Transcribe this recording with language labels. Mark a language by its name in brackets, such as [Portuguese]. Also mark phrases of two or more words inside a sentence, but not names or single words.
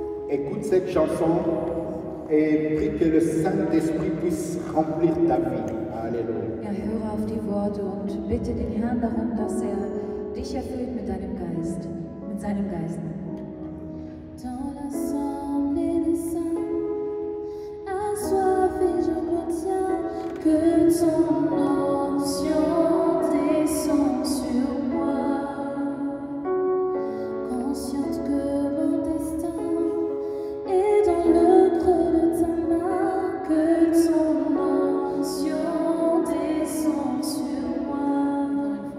[French] écoute cette chanson et prie que le Saint-Esprit puisse remplir ta vie. Alléluia. [German] Ja, höre auf die Worte und bitte den Herrn darum, dass er dich erfüllt mit deinem Geist, mit seinem Geist. [French] Dans l'assemblée des saints, assoiffé je retiens que ton onction descend sur moi, consciente que mon destin est dans le creux de ta main, que ton onction descend sur moi.